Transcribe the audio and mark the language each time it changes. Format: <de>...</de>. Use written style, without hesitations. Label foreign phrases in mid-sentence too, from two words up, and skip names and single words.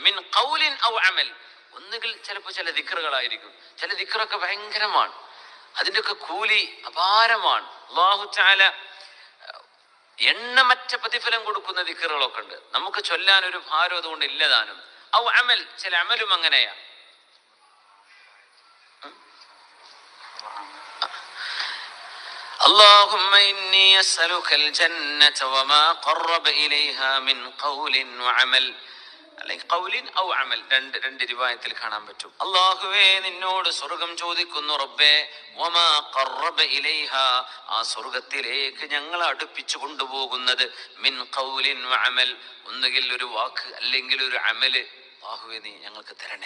<ar>من قول أو عمل,</ar> <ml>ഒന്നുകിൽ ചിലപ്പോൾ ചില ദിക്റുകളായിരിക്കും, ചില ദിക്റൊക്കെ ഭയങ്കരമാണ്, അതിൻ്റെയൊക്കെ കൂലി അപാരമാണ്.</ml> <ar>الله تعالى</ar> <ml>എണ്ണമറ്റ പ്രതിഫലം കൊടുക്കുന്ന ദിക്റുകളൊക്കെ ഉണ്ട്, നമുക്ക് ചൊല്ലാൻ ഒരു ഭാരം അതുകൊണ്ട് ഇല്ലതാനും.</ml> <ar>أو عمل,</ar> <ml>ചില അമലും അങ്ങനെയാ.</ml> <ar>اللهم إني أسألك الجنة وما قرب إليها من قول وعمل,</ar> <ml>അല്ലെങ്കിൽ</ml> <ar>قول أو عمل,</ar> <ml>രണ്ട് റിവായത്തിൽ കാണാൻ പറ്റും. അല്ലാഹുവേ നിന്നോട് സ്വർഗ്ഗം ചോദിക്കുന്നു റബ്ബേ,</ml> <ar>وما قرب إليها,</ar> <ml>ആ സ്വർഗ്ഗത്തിലേക്ക് ഞങ്ങൾ അടുപ്പിച്ചു കൊണ്ടുപോകുന്നത്</ml> <ar>من قول وعمل,</ar> <ml>ഒന്നുകിൽ ഒരു വാക്ക് അല്ലെങ്കിൽ ഒരു അമല്, അല്ലാഹുവേ നീ ഞങ്ങൾക്ക് തരണേ.</ml>